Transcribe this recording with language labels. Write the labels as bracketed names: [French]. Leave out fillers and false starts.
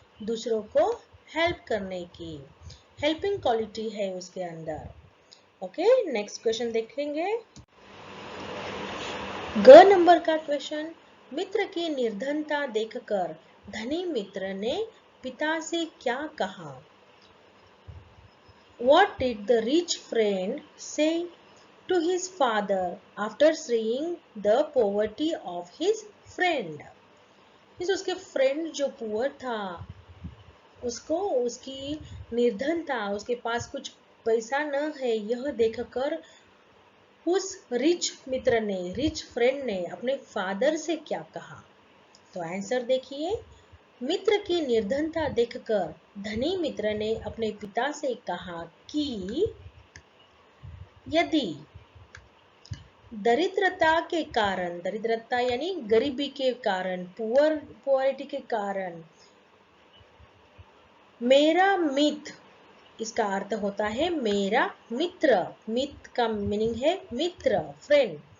[Hindi] दूसरों को हेल्प करने की, हेल्पिंग क्वालिटी है उसके अंदर। ओके, नेक्स्ट क्वेश्चन देखेंगे। ग नंबर का क्वेश्चन, मित्र की निर्धनता देखकर धनी मित्र ने पिता से क्या कहा? [English] What did the rich friend say to his father after seeing the poverty of his friend? [Hindi] इस उसके फ्रेंड जो पुअर था, उसको उसकी निर्धनता, उसके पास कुछ पैसा न है, यह देखकर उस रिच मित्र ने, रिच फ्रेंड ने अपने फादर से क्या कहा? तो आंसर देखिए, मित्र की निर्धनता देखकर धनी मित्र ने अपने पिता से कहा कि यदि दरिद्रता के कारण, दरिद्रता यानी गरीबी के कारण, पुअरिटी के कारण मेरा मित्र, इसका अर्थ होता है मेरा मित्र, मित्र का मीनिंग है मित्र, फ्रेंड।